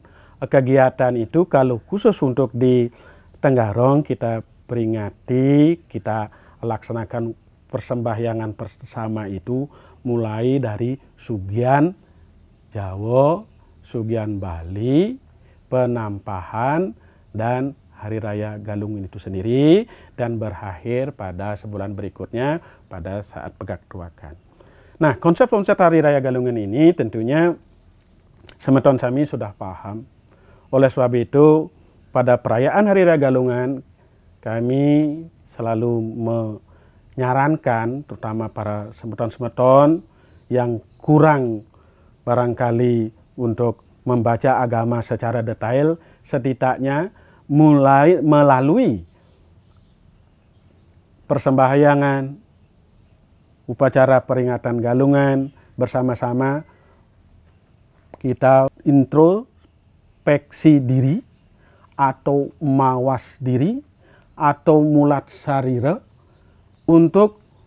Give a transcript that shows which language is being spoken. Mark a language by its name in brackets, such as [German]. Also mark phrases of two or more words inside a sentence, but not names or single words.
[Indonesian] kegiatan itu kalau khusus untuk di Tenggarong kita peringati, kita laksanakan persembahyangan bersama itu mulai dari Sugian Jawa, Sugian Bali, penampahan, dan Hari Raya Galungan itu sendiri, dan berakhir pada sebulan berikutnya pada saat Pegak Tuakan. Nah, konsep-konsep Hari Raya Galungan ini tentunya semeton kami sudah paham. Oleh sebab itu, pada perayaan Hari Raya Galungan, kami selalu menyarankan, terutama para semeton-semeton yang kurang barangkali untuk membaca agama secara detail, setidaknya mulai melalui persembahyangan, upacara peringatan Galungan, bersama-sama kita introspeksi diri atau mawas diri atau [Balinese] mulat sarira [Indonesian] untuk